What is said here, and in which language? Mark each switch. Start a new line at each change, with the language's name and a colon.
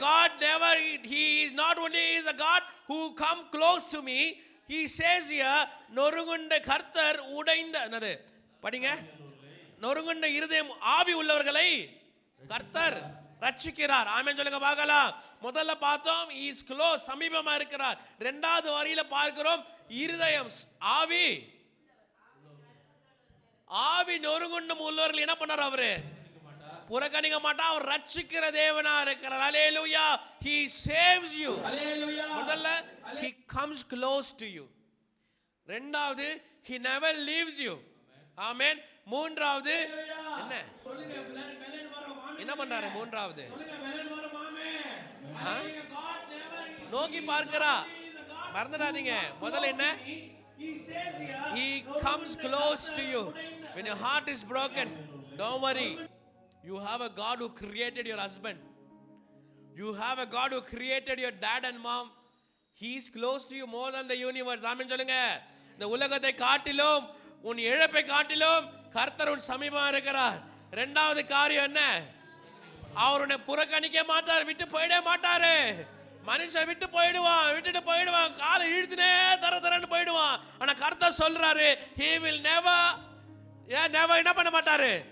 English: God never, he is not only is a God who come close to me, he says here
Tamil: நொறுங்குண்ட கர்த்தர் உடைந்த என்னது படிங்க, நொறுங்குண்ட இருதயம் ஆவி உள்ளவர்களை கர்த்தர் ரட்சிக்கிறார். ஆமென் சொல்லுங்க பார்க்கலாம். முதல்ல பார்த்தோம்
English: he is close,
Tamil: சமீபமா இருக்கிறார். இரண்டாவது வரியில பார்க்கிறோம் இருதயம், ஆவி, ஆவி நொறுங்குண்டம் உள்ளவர்கள் என்ன பண்ணார்? அவரு புறக்கணிக்க மாட்டார். அவர் ரட்சிக்கிற தேவனா இருக்கிறார். அல்லேலூயா.
English: he saves you. அல்லேலூயா.
Tamil: முதல்ல
English: he comes close to you.
Tamil: இரண்டாவது
English: he never leaves you.
Tamil: ஆமென். மூன்றாவது என்ன சொல்லுங்க, என்ன பண்றாரு? மூன்றாவது நோக்கி பார்க்கிறா. மறந்துடாதீங்க. முதல்ல என்ன?
English: he comes close to you. When your heart is broken, don't worry. You have a God who created your husband. You have a God who created your dad and mom. He is close to you more than the universe.
Tamil: ஆமென் சொல்லுங்க. இந்த உலகத்தை காட்டிலும், உன் இழப்பை காட்டிலும் கர்த்தர் உன் சமீபமா இருக்கிறார். இரண்டாவது காரியம் என்ன? அவர் உன்னை புறக்கணிக்க மாட்டார், விட்டு போயிட மாட்டாரு. மனுஷன் விட்டு போயிடுவான், விட்டுட்டு போயிடுவான், காலை இழுத்துனே தரன்னு போயிடுவான். ஆனா கர்த்தர் சொல்றாரு,
English: he will never
Tamil: என்ன பண்ண மாட்டாரு?